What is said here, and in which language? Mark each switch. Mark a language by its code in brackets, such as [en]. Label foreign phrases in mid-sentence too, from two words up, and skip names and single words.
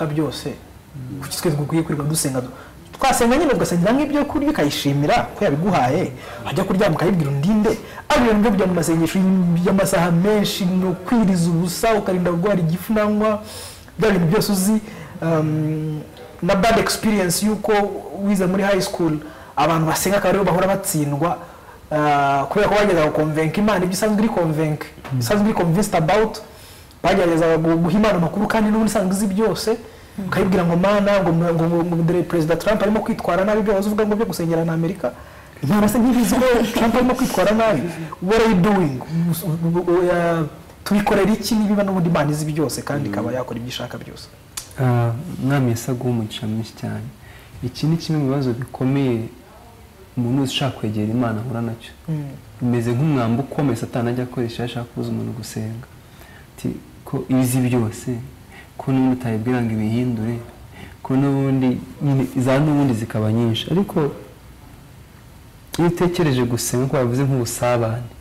[rw] byose kuki twe dukwiye kwirirwa dusenga twasenga nyine ugasengera nk'ibyo kurya ukayishimira ko yabiguhaye ajya kuryama ukayibwira undinde abyo ngo byo mu masengesho y'amasaha menshi no kwiriza ubusa ukarinda gukora igifu nangwa bya bintu byose uzi na [en] bad experience [rw] yuko wize muri [en] high school [rw] abantu basenga akaba bahora batsindwa kubera ko bageza gukonvenka Imana ibyo isanzwe iri konvenka isanzwe iri [en] convinced about [rw] bagerageza guha Imana amakuru kandi n'ubundi isanzwe izi byose ukayibwira ngo Mana ngo President Trump arimo kwitwara nabi byo uvuga ngo byo gusengera na Amerika Imana se ntibizi ko Trump arimo kwitwara nabi [en] what are you doing [rw] tubikorera iki nibiba n'ubundi Imana izi byose kandi ikaba yakora ibyo ishaka byose mwami yasaga umugisha mwinshi cyane iki ni kimwe mu bibazo bikomeye umuntu ushaka kwegera Imana ahura nacyo bimeze nk'umwambi ukomeye Satani ajya akoresha ashaka kubuza umuntu gusenga ko izi byose ko n'ubundi utayibwira ngo ibihindure ko n'ubundi za n'ubundi zikaba nyinshi ariko iyo utekereje gusenga ko bavuze nk'ubusabane